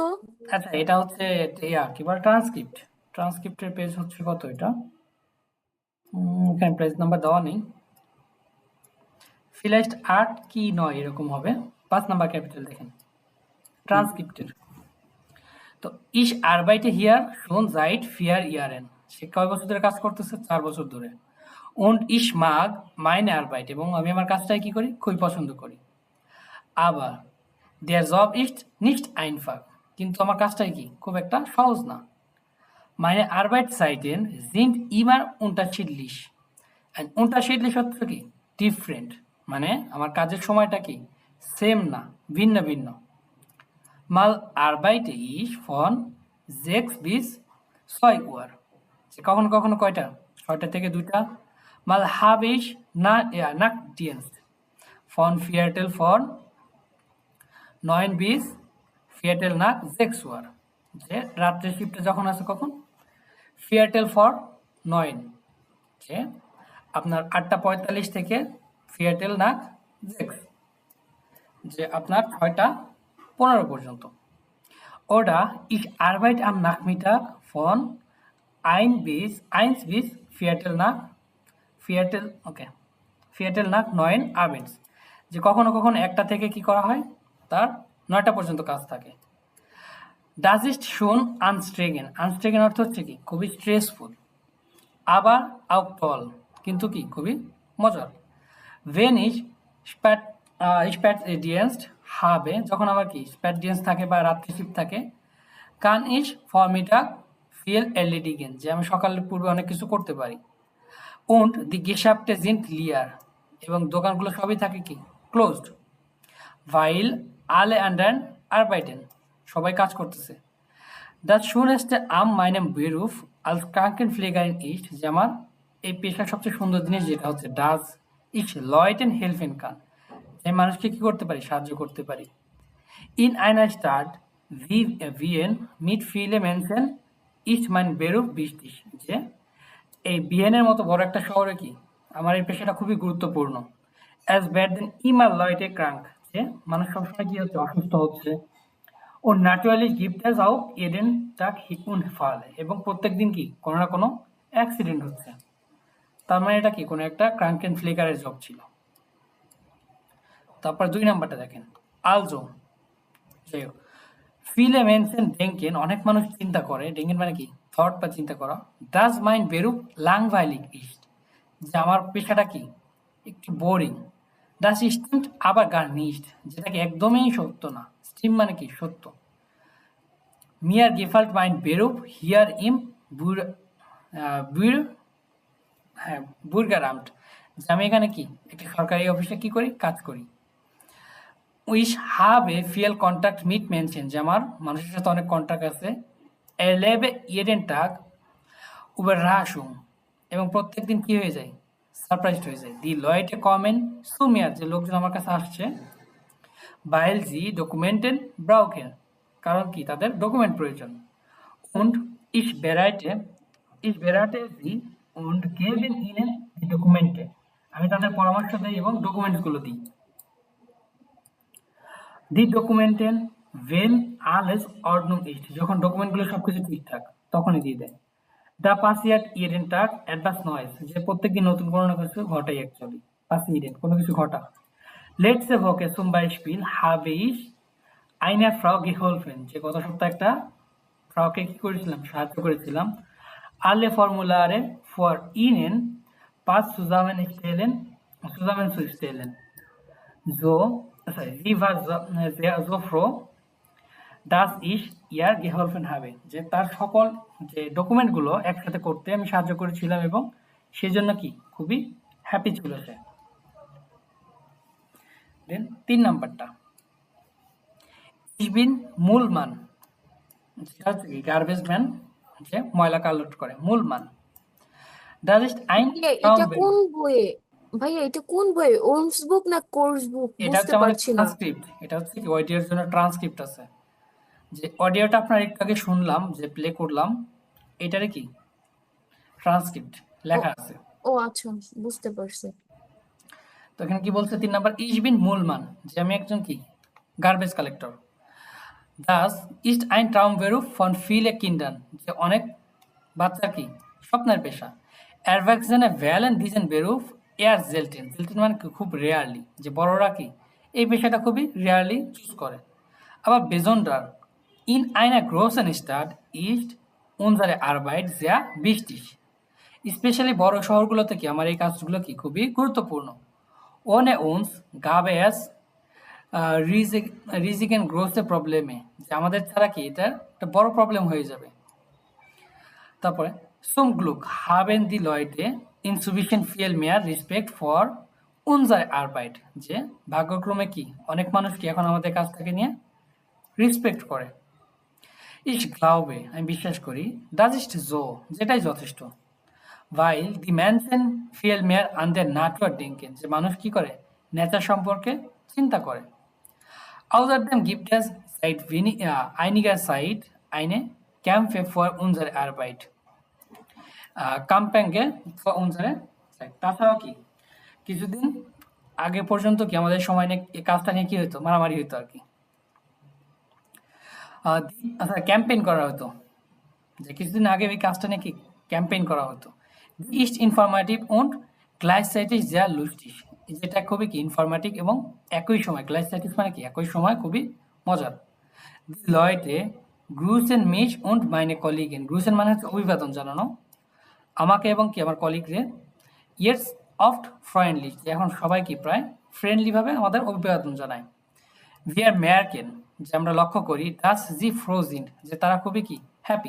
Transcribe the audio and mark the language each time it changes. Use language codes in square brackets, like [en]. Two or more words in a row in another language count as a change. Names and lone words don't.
[bn] আচ্ছা, এটা হচ্ছে কি বলে ট্রান্সক্রিপ্ট, ট্রান্সক্রিপ্টের পেজ হচ্ছে কত এটা, এখানে পেজ নাম্বার দেওয়া নেই। ফিলাইস্ট 8 কি 9 এরকম হবে, 5 নাম্বার ক্যাপিটাল দেখেন ট্রান্সক্রিপ্টের। তো [de] Ich arbeite hier schon seit vier Jahren, [bn] সে কয় বছর ধরে কাজ করতেছে, 4 বছর ধরে। [de] und ich mag meine Arbeit, [bn] এবং আমি আমার কাজটাই কি করি, খুবই পছন্দ করি। [de] আবার der Job ist nicht einfach, [bn] কিন্তু আমার কাজটাই কি খুব একটা সহজ না। [de] meine Arbeitszeiten sind immer unterschiedlich, and unterschiedlich [bn] হচ্ছে কি ডিফারেন্ট, মানে আমার কাজের সময়টা কি সেম না, ভিন্ন ভিন্ন। [de] mal arbeite ich von 6 bis 6 Uhr, [bn] কখনো কখনো কয়টা, 6টা থেকে 2টা। [de] mal habe ich Nachtdienst von Viertel von 9 bis Viertel nach 6 Uhr, [bn] যে রাত্রে শিফটে যখন আছে কখন, [de] Viertel for 9, [bn] যে আপনার 8:45 থেকে [de] Viertel nach 6, [bn] যে আপনার 6:15 পর্যন্ত। [de] Oder ich arbeite am Nachmittag von 1 bis Viertel nach 9 abends, [bn] যে কখনো কখনো 1টা থেকে কি করা হয়, তার 9টা পর্যন্ত কাজ থাকে। [de] Das ist schon anstrengend, [bn] anstrengend অর্থ হচ্ছে কি খুবই স্ট্রেসফুল। [de] আবার auch toll, [bn] কিন্তু কি খুবই মজার। [de] Wenn ich Spätdienst habe, [bn] যখন আমার কি Spätdienst থাকে বা রাত্রি শিফট থাকে, [de] kann ich Vormittag viel erledigen, [bn] যে আমি সকালের পূর্বে অনেক কিছু করতে পারি। [de] Und die Geschäfte sind leer, [bn] এবং দোকানগুলো সবই থাকে কি ক্লোজড। [de] weil alle anderen arbeiten, [bn] সবাই কাজ করতেছে। [de] Das Schönste an meinem Beruf als Krankenpflegerin ist, [bn] যে আমার এই পেশার সবচেয়ে সুন্দর জিনিস যেটা হচ্ছে [de] dass ich Leuten helfen kann, [bn] যে মানুষকে কি করতে পারি, সাহায্য করতে পারি। [de] In einer Stadt wie Wien mit vielen Menschen ist mein Beruf wichtig, [bn] যে এই ভিয়েনের মতো বড় একটা শহরে কি আমার এই পেশাটা খুবই গুরুত্বপূর্ণ। [de] as werden immer Leute krank, [bn] যে মানুষ সবসময় কি হচ্ছে, অসুস্থ হচ্ছে। [de] und natürlich gibt es auch jeden Tag Unfall, [bn] এবং প্রত্যেকদিন কি কোনো না কোনো অ্যাক্সিডেন্ট হচ্ছে। তার মানে এটা কি কোনো একটা ক্রাঙ্কেন ফ্লেকারের জব ছিল। তারপর 2 নাম্বারটা দেখেন, also যাই হোক, [de] viele Menschen denken, [bn] অনেক মানুষ চিন্তা করে, denken মানে কি, থট বা চিন্তা করা, [de] dass mein Beruf langweilig ist, [bn] যে আমার পেশাটা কি, একটু বোরিং। [de] das stimmt aber gar nicht, [bn] যেটা কি একদমই সত্য না। [de] stimmt [bn] মানে কি, সত্য। [de] mir gefällt mein Beruf hier im Bürgeramt, [bn] যে আমি এখানে কি, একটা সরকারি অফিসে কি করি, কাজ করি। [de] Ich habe viel Kontakt mit Menschen, [bn] যে আমার মানুষের সাথে অনেক কন্ট্যাক্ট আছে। [de] erlebe jeden Tag Überraschung, [bn] এবং প্রত্যেকদিন কি হয়ে যায়, সারপ্রাইজড হয়ে যায়। [de] die Leute kommen zu mir, [bn] যে লোকজন আমার কাছে আসছে, [de] weil sie Dokumenten brauchen, [bn] কারণ কি, তাদের ডকুমেন্ট প্রয়োজন। [de] und ich berate sie und gebe ihnen die Dokumente, [bn] আমি তাদের পরামর্শ দেই এবং ডকুমেন্টগুলো দিই। [de] die Dokumenten wenn alles Ordnung ist, [bn] যখন ডকুমেন্টগুলো সবকিছু ঠিকঠাক তখনই দিয়ে দেয়। [de] da passiert jeden Tag etwas Neues, [bn] যে প্রত্যেকদিন নতুন কোনো না কিছু ঘটাই, অ্যাকচুয়ালি passieren কোনো কিছু ঘটা। [de] letzte Woche zum Beispiel habe ich einer Frau geholfen, [bn] যে গত সপ্তাহে একটা ফ্রাউকে কি করেছিলাম, সাহায্য করেছিলাম। [de] alle Formulare für ihnen pass zusammenzustellen, sie war so froh, dass ich ihr geholfen habe, [bn] যে তার সকল যে ডকুমেন্টগুলো একসাথে করতে আমি সাহায্য করেছিলাম এবং সেজন্য কি খুবই হ্যাপি ছিল সে। দেন 3 নাম্বারটা, [de] ich bin Müllmann, [bn] যেটা হচ্ছে কি গার্বেজ ম্যান, যে ময়লা কালেক্ট করে, Müllmann। [de] das ist ein [bn] এটা কোন বইয়ে ভাইয়া, এটা কোন বইয়ে, ওমস বুক না কোর্স বুক, এটা বুঝতে হচ্ছে আমাদের পারছি না। ট্রান্সক্রিপ্ট, এটা হচ্ছে কি অডিওর জন্য ট্রান্সক্রিপ্ট আছে, যে অডিওটা আপনার একটু আগে শুনলাম, যে প্লে করলাম, এটারে কি ট্রান্সক্রিপ্ট লেখা আছে। ও আচ্ছা, বুঝতে পারছি। তো এখানে কি বলছে 3 নাম্বার, [de] ich bin Müllmann, [bn] যে আমি একজন কি গার্বেজ কালেক্টর। [de] das ist ein Traumberuf von vielen Kindern, [bn] যে অনেক বাচ্চার কি স্বপ্নের পেশা। [de] Erwachsene wählen diesen Beruf eher selten, [bn] selten মানে খুব রেয়ারলি, যে বড়রা কি এই পেশাটা খুবই রেয়ারলি চুজ করে। [de] aber besonders in einer großen Stadt ist unsere Arbeit sehr wichtig, [bn] স্পেশালি বড় শহরগুলোতে কি আমার এই কাজগুলো কি খুবই গুরুত্বপূর্ণ। [de] ohne uns gäbe es riesigen große Probleme, [bn] যে আমাদের ছাড়া কি এটা একটা বড় প্রবলেম হয়ে যাবে। [de] তারপরে zum Glück haben die Leute inzwischen viel mehr Respekt vor unsere Arbeit, [bn] যে ভাগ্যক্রমে কি অনেক মানুষ কি এখন আমাদের কাজটাকে নিয়ে রেসপেক্ট করে। [de] ich glaube, [bn] আমি বিশ্বাস করি, [de] das ist so, [bn] যেটাই যথেষ্ট। [de] weil die Menschen viel mehr an der Natur denken, [bn] যে মানুষ কি করে নেচার সম্পর্কে চিন্তা করে। [de] außerdem gibt es seit einiger Zeit eine Kämpfe für unsere Arbeit, Kampagne für unsere Zeit, [bn] তাছাড়াও কি কিছুদিন আগে পর্যন্ত কি আমাদের সময় নিয়ে এই কাজটা নিয়ে কি হতো, মারামারি হতো আর কি, আচ্ছা ক্যাম্পেইন করা হতো, যে কিছুদিন আগে এই কাজটা নিয়ে কি ক্যাম্পেইন করা হতো। [de] ist informativ und gleichzeitig sehr lustig, [bn] যেটা খুবই কি ইনফরমেটিভ এবং একই সময়, gleichzeitig মানে কি একই সময় খুবই মজার। [de] die Leute grüßen mich und meine Kollegen, [bn] grüßen মানে হচ্ছে অভিবাদন জানানো, আমাকে এবং কি আমার কলিগরে, jetzt oft freundlich, যে এখন সবাই কি প্রায় ফ্রেন্ডলি ভাবে আমাদের অভিবাদন জানায়। [de] wir merken, [bn] যে আমরা লক্ষ্য করি, [de] dass sie froh sind, [bn] যে তারা খুবই কি হ্যাপি।